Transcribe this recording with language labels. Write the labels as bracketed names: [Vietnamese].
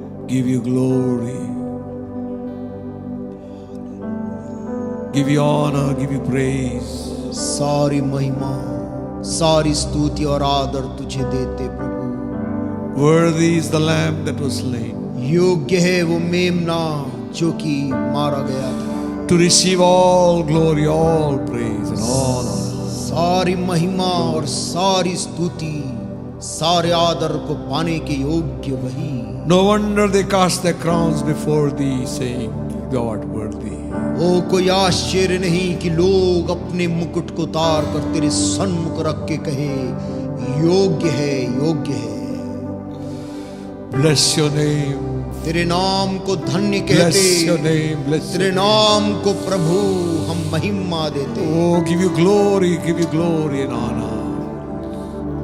[English] Give you glory, give you honor, give you praise. [Hindi] सारी महिमा, सारी स्तुति और आदर तुझे देते प्रभु। [English] Worthy is the lamb that was slain, [Hindi] योग्य है वो मेमना जो कि मारा गया था, [English] to receive all glory, all praise and all honor. [Hindi] सारी महिमा और सारी स्तुति, सारे आदर को पाने के योग्य वही। [English] No wonder they cast their crowns before thee, saying, Thou art worthy. [Hindi] ओ कोई आश्चर्य नहीं कि लोग अपने मुकुट को उतार कर तेरे सन्मुख रख के कहे, योग्य है, योग्य है। [English] Bless your name, [Hindi] तेरे नाम को धन्य [English] Bless your [Hindi] कहते, [English] name. Bless [Hindi] तेरे [English] your name. [Hindi] नाम को प्रभु हम महिमा देते। [English] Oh, give you glory and honor.